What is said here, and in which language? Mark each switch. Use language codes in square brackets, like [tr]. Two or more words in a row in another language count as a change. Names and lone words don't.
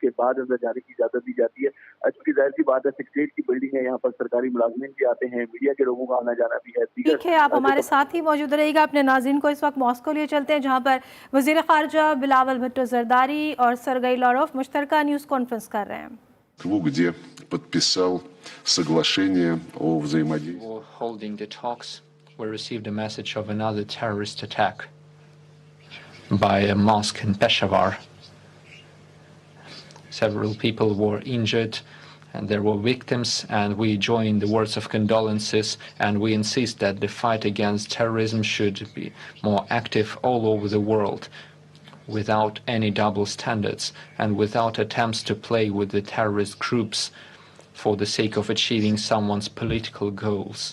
[ur] اس کے بعد اندر جانے کی اجازت دی جاتی ہے۔ چونکہ ظاہر سی بات ہے سیکریٹریٹ کی بلڈنگ ہے، یہاں پر سرکاری ملازمین بھی آتے ہیں، میڈیا کے لوگوں کا آنا جانا بھی ہے. ٹھیک ہے، آپ ہمارے ساتھ ہی موجود رہیے گا۔ اپنے ناظرین کو اس وقت ماسکو لیے چلتے ہیں، جہاں پر وزیر خارجہ بلاول بھٹو زرداری اور سرگئی لاروف مشترکہ [en] news conference [ur] کر رہے ہیں. [ru] где подписал соглашение о взаимодействии. [en] Before holding the talks, we received a message of another terrorist attack by a mosque in Peshawar. Several people were injured and there were victims, and we join the words of condolences, and we insist that the fight against terrorism should be more active all over the world, without any double standards and without attempts to play with the terrorist groups for the sake of achieving someone's political goals.